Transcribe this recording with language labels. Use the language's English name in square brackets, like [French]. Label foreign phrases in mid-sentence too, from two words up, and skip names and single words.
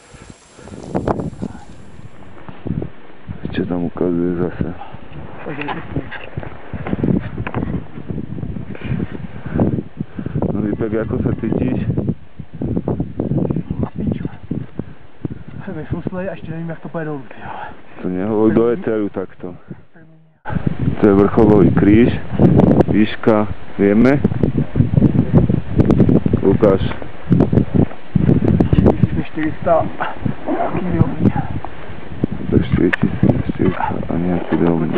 [Czech] Ještě tam ukazuje zase. No Lípek, jako se cítíš? Vyfuslej a ještě nevím, jak to půjde dolů. [Slovak] To nehovor do eteru takto. To je vrcholový kríž. Výška, vieme? Ukáž. 400 kg. [Czech] To je 4400 a nějaký drobný.